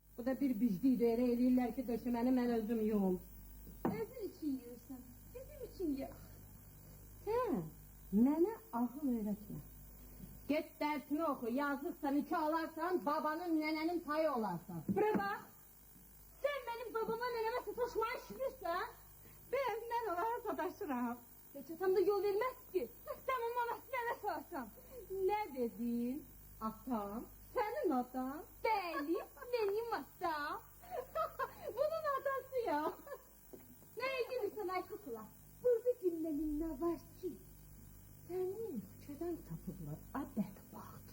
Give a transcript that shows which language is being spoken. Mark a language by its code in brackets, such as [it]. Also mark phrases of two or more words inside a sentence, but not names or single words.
[az] Bu da bir vicdiydi, elə eləyirlər ki, döşəməni mən özüm yuyum. [tr] Özün için yiyorsun, bizim için ye. [az] Hə, mənə ağıl öyrətmə. Get dərsini oxu, yazlıqsan, iki alarsan, babanın, nənənin payı olarsan. [tr] Bura bak, sen benim babama neneme sataşmayı şişirsen, [az] Mən onlara sataşıram. [tr] hiç atam da yol vermez ki. Sen onun anasına ne sorsam? [az] Nə dedin? Atam, sənin atan. Bəli, [tr] benim atam. [az] Bunun atası ya. [tr] Neye gülürsen ay kukula? Burada gülmenin ne var ki? [az] Səni küçədən tapıblar, a bədbaxt.